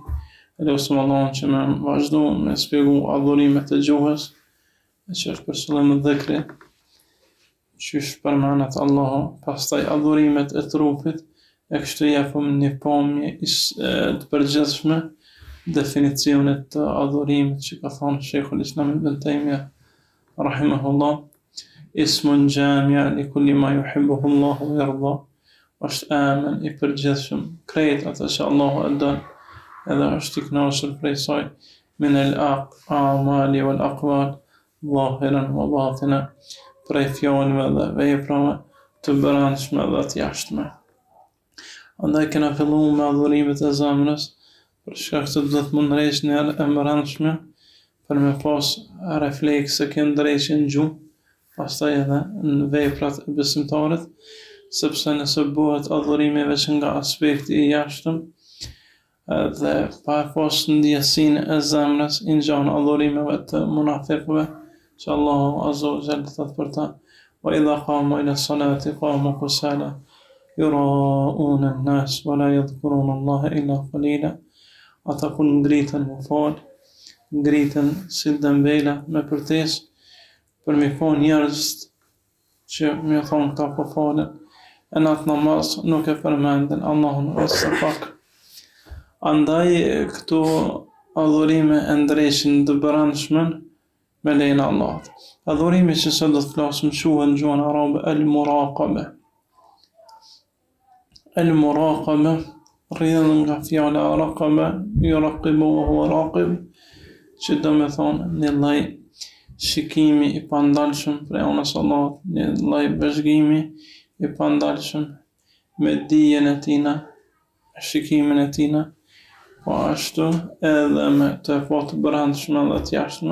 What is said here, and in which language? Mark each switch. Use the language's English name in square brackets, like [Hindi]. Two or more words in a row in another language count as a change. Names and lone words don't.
[Albanian] Lutem Allahun që me vazhdu me shpjegu adhurimet e gjuhës, që është për qëllim dhikri, qysh përmenet Allahu, pastaj adhurimet e trupit, e kështu japëm një pamje të përgjithshme definicionet të adhurimit që ka thonë [Arabic] Sheikhul Islam Ibn Taymiyah rahimahullah, اسم جامع لكل ما يحبه الله ويرضى, [Albanian] është emën i përgjithshëm krejt atë që Allahu e don edhe është i kënaqur prej saj, [Arabic] من الأعمال والأقوال ظاهرا وباطنا, [Albanian] prej fjalëve dhe veprave të brendshme dhe të jashtme. Andaj kena filluar me adhurimet e zemrës, për shkak se do të mund rresh në e brendshme për me pas reflekse që ndrejshin në gjuhë, pastaj edhe në veprat e besimtarit, sepse nëse bëhet adhurimi veç nga aspekti i jashtëm dhe pa pas ndjesinë e zemrës, i ngjan adhurimeve të munafikëve, që Allahu [Arabic] عز وجل [Albanian] thot për ta: [Arabic] وإذا قاموا إلى الصلاة قاموا كسالى يراءون الناس ولا يذكرون الله إلا قليلا. [Albanian] Ata kur ngritën me fal, ngritën si dembela me përtesë për mi thonë njerëzit që mi thonë këta po falen, e në atë namaz nuk e përmenden Allahun as pak. Andaj këto adhurime e ndreshin të brendshmën me lejnë Allahut. Adhurimi që se do të flasim quhet në gjuhën arabe al-muraqaba. Al-muraqaba rrjedh nga fjala [Arabic] رقب يراقب وهو رقيب, [Albanian] që do me thonë një lloj shikimi i pandalshëm prej anës Allahut, një lloj vëzhgimi i pandalshëm me dijen e tina, me shikimin e tina, po ashtu edhe me të të brendshme dhe të jashtme.